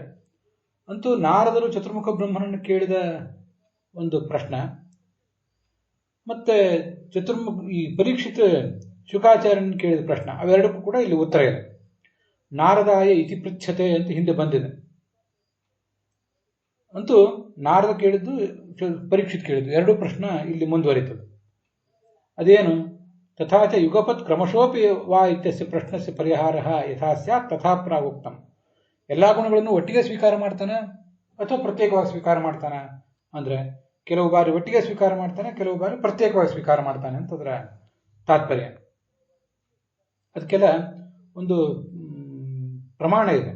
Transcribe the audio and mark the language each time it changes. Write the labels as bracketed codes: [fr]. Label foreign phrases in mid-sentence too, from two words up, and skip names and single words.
[kn] ಅಂತೂ ನಾರದರು ಚತುರ್ಮುಖ ಬ್ರಹ್ಮನನ್ನು ಕೇಳಿದ ಒಂದು ಪ್ರಶ್ನೆ, ಮತ್ತೆ ಈ ಪರೀಕ್ಷಿತ ಶುಕಾಚಾರ್ಯನ ಕೇಳಿದ ಪ್ರಶ್ನೆ, ಅವೆರಡಕ್ಕೂ ಕೂಡ ಇಲ್ಲಿ ಉತ್ತರ ಇದೆ. [sa] ನಾರದಾಯ ಇತಿ ಪೃಚ್ಛತೆ [kn] ಅಂತ ಹಿಂದೆ ಬಂದಿದೆ. ಅಂತೂ ನಾರದ ಕೇಳಿದ್ದು, ಪರೀಕ್ಷಿತ್ ಕೇಳಿದ್ದು, ಎರಡೂ ಪ್ರಶ್ನೆ ಇಲ್ಲಿ ಮುಂದುವರಿತದೆ. [sa] ಅದೇನು? ತಥಾಚ ಯುಗಪತ್ ಕ್ರಮಶೋಪಿ ವಾ ಇತ್ಯಸ್ಯ ಪ್ರಶ್ನಸ್ಯ ಪರಿಹಾರ ಯಥಾ ಸ್ಯಾತ್ ತಥಾ ಪ್ರಾಗುಕ್ತಂ. [kn] ಎಲ್ಲಾ ಗುಣಗಳನ್ನು ಒಟ್ಟಿಗೆ ಸ್ವೀಕಾರ ಮಾಡ್ತಾನೆ ಅಥವಾ ಪ್ರತ್ಯೇಕವಾಗಿ ಸ್ವೀಕಾರ ಮಾಡ್ತಾನ ಅಂದ್ರೆ, ಕೆಲವು ಬಾರಿ ಒಟ್ಟಿಗೆ ಸ್ವೀಕಾರ ಮಾಡ್ತಾನೆ, ಕೆಲವು ಬಾರಿ ಪ್ರತ್ಯೇಕವಾಗಿ ಸ್ವೀಕಾರ ಮಾಡ್ತಾನೆ ಅಂತಂದ್ರ ತಾತ್ಪರ್ಯ. ಅದಕ್ಕೆಲ್ಲ ಒಂದು ಪ್ರಮಾಣ ಇದೆ.